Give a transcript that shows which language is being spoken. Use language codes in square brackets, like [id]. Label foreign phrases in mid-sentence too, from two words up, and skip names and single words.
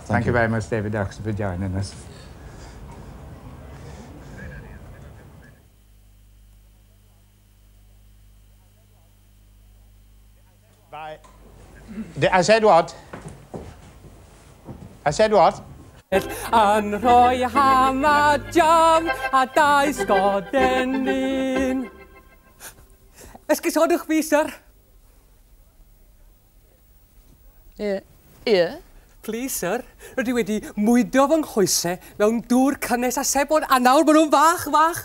[en] Thank you very much, David Oxford, for joining us. Bye. I said what? I said what? [cy] An rhoi ham a jam a dau sgoden lun. Esgusodwch fi, sir? Ie. [en] Please, sir. [cy] Rydw i wedi mwydo fy nghoesau mewn dŵr cynnes a sebon, a nawr maen nhw'n fach.